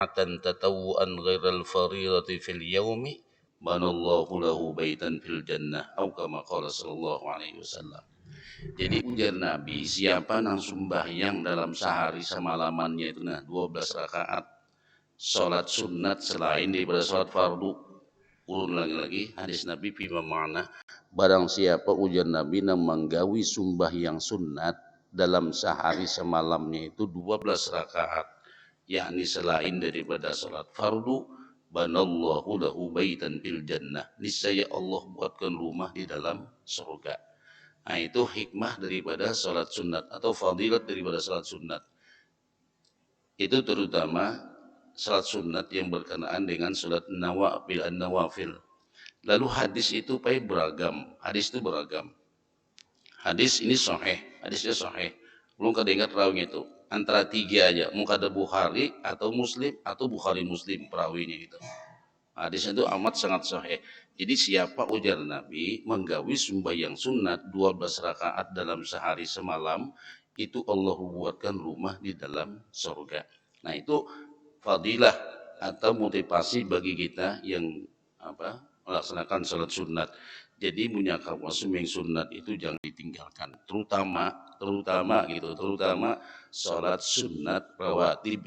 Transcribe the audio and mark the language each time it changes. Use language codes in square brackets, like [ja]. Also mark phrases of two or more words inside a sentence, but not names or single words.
[ar] تطوعا غير الفريضة في اليوم بنى الله له بيتا في الجنة atau كما قال صلى الله عليه وسلم. [id] Jadi ujar Nabi, siapa nang sembahyang dalam sehari semalamannya itu 12 rakaat salat sunat selain daripada salat fardu. Ulun lagi hadis Nabi bima makna barang siapa ujar Nabi nang menggawi sembahyang sunat dalam sehari semalamnya itu 12 rakaat yakni selain daripada salat fardu [ar] بنى الله له بيتا في الجنة, [id] niscaya Allah buatkan rumah di dalam surga. Nah itu hikmah daripada salat sunat atau fadilat daripada salat sunat. Itu terutama salat sunat yang berkenaan dengan salat nawafil. Lalu hadis itu beragam. Hadis itu beragam. Hadis ini sahih, hadisnya sahih. Belum kedengar rawinya itu. Antara tiga aja, muka ada Bukhari atau Muslim atau Bukhari Muslim perawinya itu. Hadisnya itu amat sangat sahih. Jadi siapa ujar Nabi menggawi sembahyang sunat 12 rakaat dalam sehari semalam, itu Allah buatkan rumah di dalam surga. Nah itu fadilah atau motivasi bagi kita yang melaksanakan salat sunat. Jadi punya kamu sembahyang sunat itu jangan ditinggalkan, terutama salat sunat rawatib.